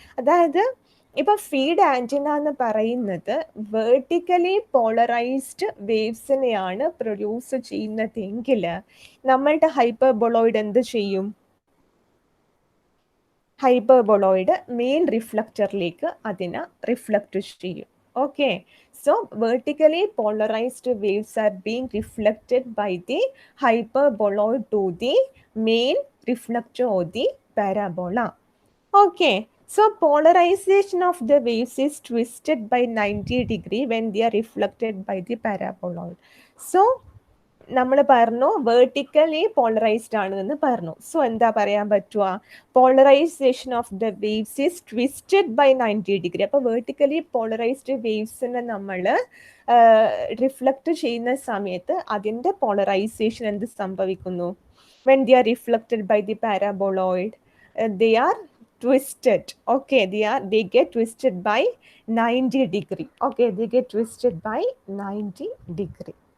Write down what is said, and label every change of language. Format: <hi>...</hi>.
<ml>അതായത് ഇപ്പൊ feed antenna എന്ന് പറയുന്നത് വെർട്ടിക്കലി പോളറൈസ്ഡ് വേവ്സിനെയാണ് പ്രൊഡ്യൂസ് ചെയ്യുന്നതെങ്കിൽ നമ്മളുടെ ഹൈപ്പർബോളോയിഡ് എന്ത് ചെയ്യും? ഹൈപ്പർബോളോയിഡ് മെയിൻ റിഫ്ലക്റ്ററിലേക്ക് അതിനെ റിഫ്ലക്റ്റ് ചെയ്യും.</ml> <en>Okay, so vertically polarized waves are being reflected by the hyperboloid to the main reflector of the parabola. Okay, so polarization of the waves is twisted by 90 degree when they are reflected by the paraboloid.</en> <ml>So നമ്മൾ പറഞ്ഞു vertically polarised ആണ് എന്ന് പറഞ്ഞു.</ml> <en>so</en> <ml>എന്താ പറയാൻ പറ്റുക?</ml> <en>Polarization of the waves is twisted by 90 degree.</en> <ml>അപ്പോൾ vertically polarised waves നമ്മൾ റിഫ്ലക്റ്റ് ചെയ്യുന്ന സമയത്ത് അതിൻ്റെ പോളറൈസേഷൻ എന്ത് സംഭവിക്കുന്നു?</ml> <en>When they are reflected by the paraboloid, they are twisted. Okay, they get twisted by 90 degree. Okay, they get twisted by 90 degree.</en>